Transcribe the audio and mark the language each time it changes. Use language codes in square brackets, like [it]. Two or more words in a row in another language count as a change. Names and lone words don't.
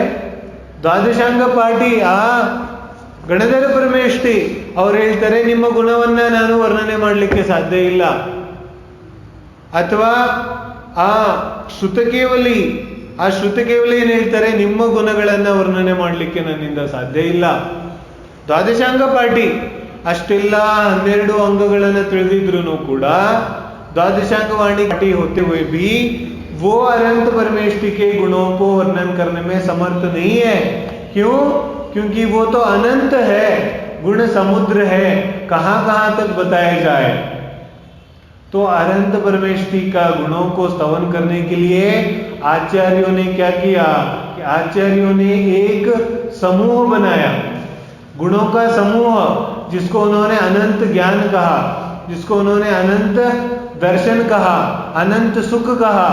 [kn] ದ್ವಾದಶಾಂಗ ಪಾಠಿ ಆ ಗಣಧರ ಪರಮೇಷ್ಠಿ ಅವ್ರು ಹೇಳ್ತಾರೆ, ನಿಮ್ಮ ಗುಣವನ್ನ ನಾನು ವರ್ಣನೆ ಮಾಡಲಿಕ್ಕೆ ಸಾಧ್ಯ ಇಲ್ಲ. ಅಥವಾ ಆ ಶ್ರುತಕೇವಲಿ ಏನ್ ಹೇಳ್ತಾರೆ? ನಿಮ್ಮ ಗುಣಗಳನ್ನ ವರ್ಣನೆ ಮಾಡಲಿಕ್ಕೆ ನನ್ನಿಂದ ಸಾಧ್ಯ ಇಲ್ಲ. ದ್ವಾದಶಾಂಗ ಪಾಠಿ ಅಷ್ಟೆಲ್ಲ 12 ಅಂಗಗಳನ್ನು ತಿಳಿದಿದ್ರು ಕೂಡ [hi] द्वादशांग वाणी घटी होते हुए भी वो अनंत परमेष्टि के गुणों को वर्णन करने में समर्थ नहीं है। क्यों? क्योंकि वो तो अनंत है, गुण समुद्र है, कहां कहां तक बताया जाए। तो अनंत परमेष्टि का गुणों को स्तवन करने के लिए आचार्यों ने क्या किया कि आचार्यों ने एक समूह बनाया, गुणों का समूह, जिसको उन्होंने अनंत ज्ञान कहा, जिसको उन्होंने अनंत दर्शन कहा, अनंत सुख कहा।